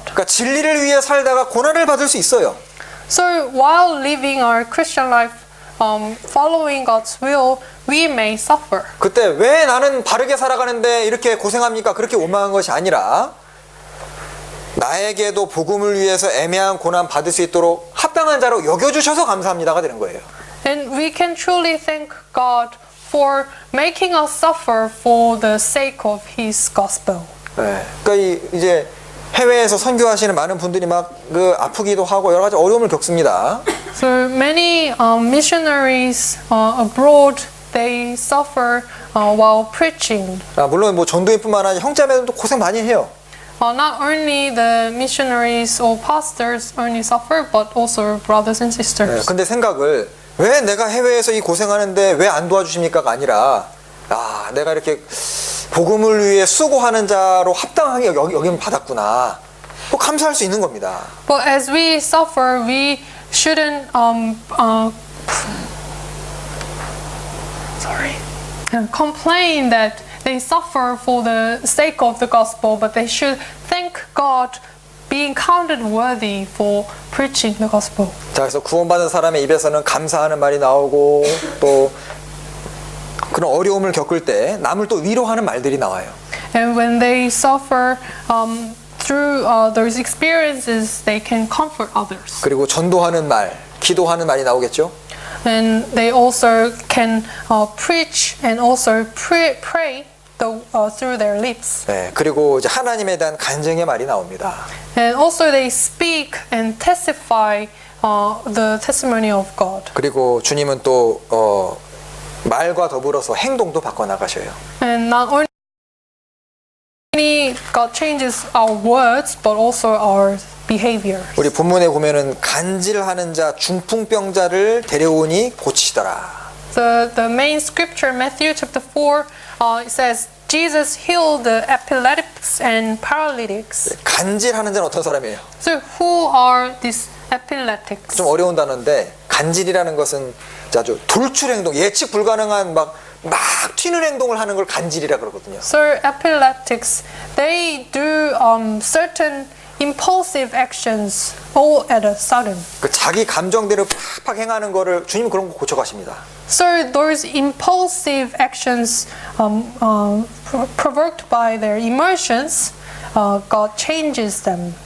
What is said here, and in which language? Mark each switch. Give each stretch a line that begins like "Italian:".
Korean: 그러니까 진리를 위해 살다가 고난을 받을 수 있어요.
English: So while living our Christian life, following God's will, we may suffer.
Korean: 그때 왜 나는 바르게 살아가는데 이렇게 고생합니까? 그렇게 원망한 것이 아니라 나에게도 복음을 위해서 애매한 고난 받을 수 있도록 합당한 자로 여겨주셔서 감사합니다가 되는 거예요.
English: And we can truly thank God for making us suffer for the sake of His gospel.
Korean: 네. 그러니까 이제 해외에서 선교하시는 많은 분들이 막 그 아프기도 하고 여러 가지 어려움을 겪습니다.
English: So many missionaries abroad, they suffer while preaching.
Korean: 물론 뭐 전도인뿐만 아니라 형제자매들도 고생 많이 해요.
English: Not only the missionaries or pastors only suffer, but also brothers and sisters.
Korean: 근데 생각을 왜 내가 해외에서 이 고생하는데 왜 안 도와주십니까가 아니라 내가 이렇게 복음을 위해 수고하는 자로 합당하게 여김 받았구나. 뭐 감사할 수 있는 겁니다.
English: But as we suffer, we shouldn't complain that they suffer for the sake of the gospel, but they should thank God being counted worthy for preaching the gospel.
Korean: 자, 그래서 구원받은 사람의 입에서는 감사하는 말이 나오고 또 그런 어려움을 겪을 때 남을 또 위로하는 말들이 나와요.
English: And when they suffer through those experiences, they can comfort others.
Korean: 그리고 전도하는 말, 기도하는 말이 나오겠죠.
English: And they also can preach and also pray through their lips.
Korean: 네, 그리고 이제 하나님에 대한 간증의 말이 나옵니다.
English: And also they speak and testify the testimony of God.
Korean: 그리고 주님은 또 말과 더불어서 행동도 바꿔 나가셔요.
English: And not only God changes our words, but also our behavior.
Korean: 우리 본문에 보면은 간질하는 자 중풍병자를 데려오니 고치시더라.
English: The main scripture, Matthew chapter 4, it says, Jesus healed the epileptics and paralytics.
Korean: 간질하는 자는 어떤 사람이에요?
English: So who are these epileptics?
Korean: 좀 어려운 단어인데 간질이라는 것은 아주 돌출 행동, 예측 불가능한 막 튀는 행동을 하는 걸 간질이라 그러거든요.
English: So epileptics, they do certain impulsive actions all at a sudden.
Korean: 그 자기 감정대로 팍팍 행하는 거를 주님은 그런 거 고쳐가십니다.
English: So those impulsive actions provoked by their emotions, God changes them.